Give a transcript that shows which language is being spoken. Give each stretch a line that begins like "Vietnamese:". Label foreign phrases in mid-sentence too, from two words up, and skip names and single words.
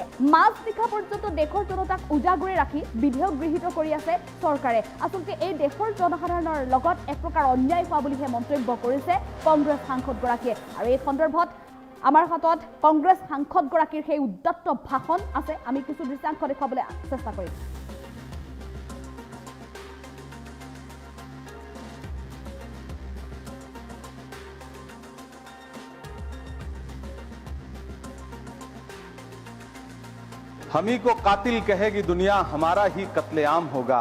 Assamese: মাজ নিশা পৰ্যন্ত দেশৰ জনতাক উজাগৰি ৰাখি বিধেয়ক গৃহীত কৰি আছে চৰকাৰে। আচলতে এই দেশৰ জনসাধাৰণৰ লগত এক প্ৰকাৰ অন্যায় হোৱা বুলিহে মন্তব্য কৰিছে কংগ্ৰেছ সাংসদগৰাকীয়ে। আৰু এই সন্দৰ্ভত আমাৰ হাতত কংগ্ৰেছ সাংসদগৰাকীৰ সেই উদ্যত্ত ভাষণ আছে, আমি কিছু দৃশ্যাংশ দেখুৱাবলৈ চেষ্টা কৰিম।
Hindi: हम ही को कातिल कहेगी दुनिया, हमारा ही कत्लेआम होगा।